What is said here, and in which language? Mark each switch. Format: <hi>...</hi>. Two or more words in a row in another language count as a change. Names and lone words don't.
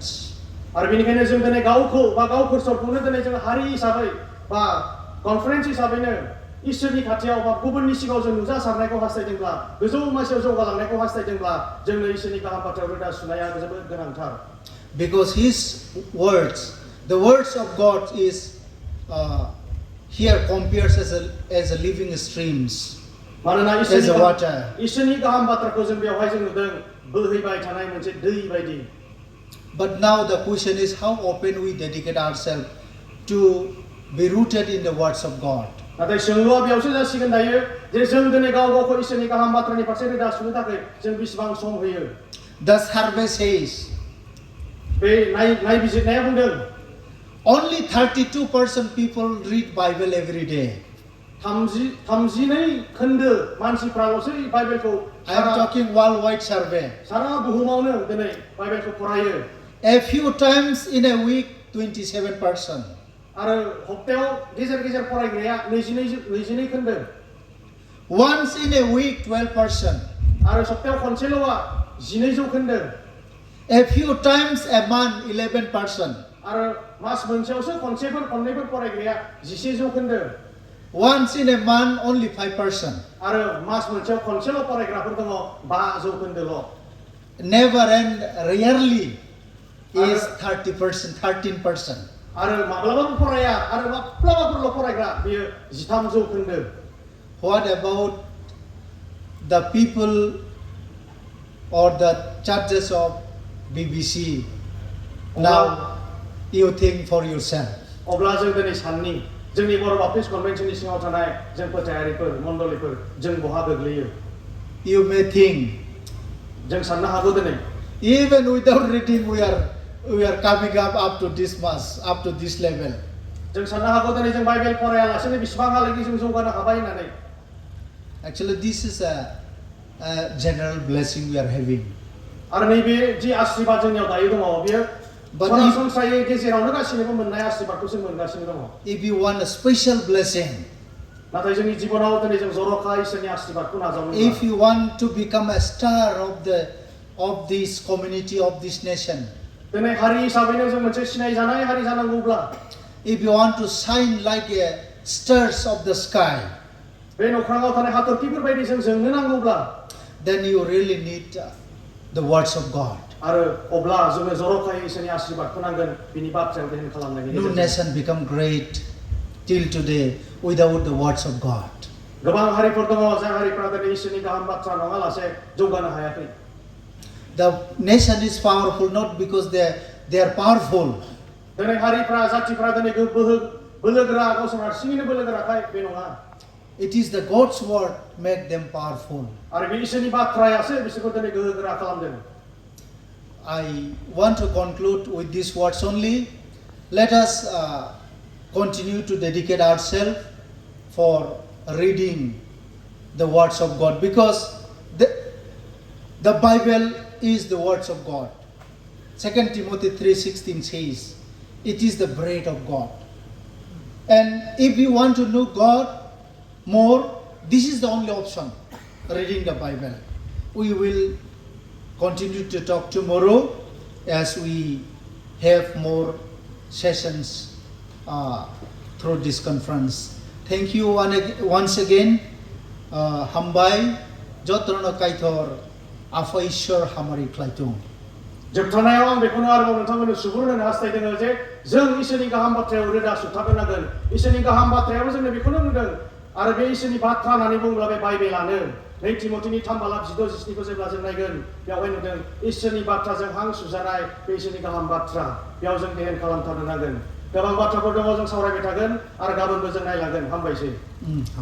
<brx>आरो बेनिखायनो जों दिनै गावखौ बा गावखौ सरखौनो दिनै जों हारि हिसाबै बा कनफारेन्स हिसाबैनो इसोरनि खाथियाव बा गुबुननि सिगाङाव जों नुजासारनायखौ हास्थायदोंब्ला गोजौ मासियाव जौगालांनायखौ हास्थायदोंब्ला जोंनो इसोरनि गाहाम बाथ्रायाव रोदा सुनाया जोबोद गोनांथार</brx> <en>Because His words, the words of God is here compares as a living streams,</en> <brx>मानोना</brx> <en>as a water.</en> <brx>इसोरनि गाहाम बाथ्राखौ जों बेवहाय जों नुदों बोहैबाय थानाय मोनसे दै बायदि</brx> <en>But now the question is how often we dedicate ourselves to be rooted in the words of God.</en> <brx>नाथाय सोंलुआ बेयावसो जासिगोन दायो जे जों दिनै गाव गावखौ इसोरनि गाहाम बाथ्रानि फारसे रोदा सुनो थाखाय जों बेसेबां सम होयो</brx> <en>The survey says</en> <brx>बे नायबिजिरनाया बुंदों</brx> <en>only 32% people read Bible every day.</en> <brx>32 खोन्दो मानसिफ्राल'सो बाइबेलखौ</brx> <en>I am talking worldwide survey.</en> <brx>सारा बुहुमावनो दिनै बाइबेलखौ फरायो</brx> <en>A few times in a week, 27%.</en> <brx>आरो हप्तायाव गेजेर गेजेर फरायग्राया 22 खोन्दो</brx> <en>Once in a week, 12%.</en> <brx>आरो सप्तायाव खनसेल'आ 12 जौखोन्दो</brx> <en>A few times a month, 11%.</en> <brx>आरो मास मोनसेयावसो खनसेफोर खननैफोर फरायग्राया 11 जौखोन्दो</brx> <en>Once in a month, only 5%.</en> <brx>आरो मास मोनसेयाव खनसेल' फरायग्राफोर दङ 5 जौखोन्दोल'</brx> <en>Never and rarely is 30%, 13%.</en> <brx>आरो माब्लाबाबो फराया आरो माब्लाबाफोरल' फरायग्रा बेयो 13 जौखोन्दो</brx> <en>What about the people or the churches of BBC? Now you think for yourself.</en> <brx>अब्ला जों दिनै साननि जोंनि बर' बाप्टिस्ट कन्भेन्सननि सिङाव थानाय जों फोथायारिफोर मण्डलिफोर जों बहा गोग्लैयो</brx> <en>You may think,</en> <brx>जों साननो हागौ दिनै</brx> <en>even without reading, we are coming up to this mass, up to this level.</en> <brx>जों साननो हागौ दिनै जों बाइबेल फरायालासेनो बेसेबांहालागै जों जौगानो हाबाय होननानै</brx> <en>Actually, this is a general blessing we are having.</en> <brx>आरो नैबे जि आशीर्वाद जोंनियाव दायो दङ बेयो सरासनस्रायै गेजेरावनो गासिनोबो मोननाय आशीर्वादखौ जों मोनगासिनो दङ</brx> <en>If you want a special blessing,</en> <brx>नाथाय जोंनि जिबनाव दिनै जों जर'खा इसोरनि आशीर्वादखौ नाजावनो</brx> <en>if you want to become a star of this community, of this nation,</en> <brx>दिनै हारि हिसाबैनो जों मोनसे सिनायजानाय हारि जानांगौब्ला</brx> <en>if you want to shine like a stars of the sky,</en> <brx>बे नख्राङाव थानाय हाथरखिफोर बायदि जों जोंनो नांगौब्ला</brx> <en>then you really need the words of God.</en> <brx>आरो अब्ला जोंनो जर'खायै इसोरनि आशीर्वादखौ नांगोन बिनि बाथ्रायाव ध्यान खालामनायनि</brx> <en>No गेजेरजों nation become great till today without the words of God.</en> <brx>गोबां हारिफोर दङ जाय हारिफोरा दिनै इसोरनि गाहाम बाथ्रा नङालासे जौगानो हायाखै</brx> <en>The nation is powerful not because they are powerful,</en> <brx>दिनै हारिफ्रा जातिफ्रा दिनै बोलोगोरा गावसोर हारसिङैनो बोलोगोराखाय बे नङा</brx> <en>it is the God's word make them powerful.</en> <brx>आरो बे इसोरनि बाथ्रायासो बिसोरखौ दिनै गोहोगोरा खालामदों</brx> <en>I want to conclude with these words only. Let us continue to dedicate ourselves for reading the words of God, because the Bible is the words of God. 2 Timothy 3:16 says, it is the bread of God. And if you want to know God more, this is the only option, reading the Bible. We will continue to talk tomorrow as we have more sessions through this conference. Thank you once again. Hambai jotrono kaitor afa ishwar hamari klaitung.</en> <brx>जोबथारनायाव आं बेखौनो आरोबाव नोंथांमोननो सुबुरुन होनो हास्थायदों जे जों इसोरनि गाहाम बाथ्रायाव रोदा सुथाबनांगोन इसोरनि गाहाम बाथ्रायाबो जोंनो बेखौनो बुंदों आरो बे इसोरनि बाथ्रा होननानै बुङोब्ला बे बाइबेलानो 2 तिमथिनि 3:16-17 खौ जेब्ला जों नायगोन बेवहाय नुदों इसोरनि बाथ्राजों हां सुजानाय बे इसोरनि गाहाम बाथ्रा बेयाव जों ध्यान खालामथारनो नांगोन गोबां बाथ्राफोर दङ जों सावरायबाय थागोन आरो गाबोनबो जों नायलांगोन हामबायसै</brx>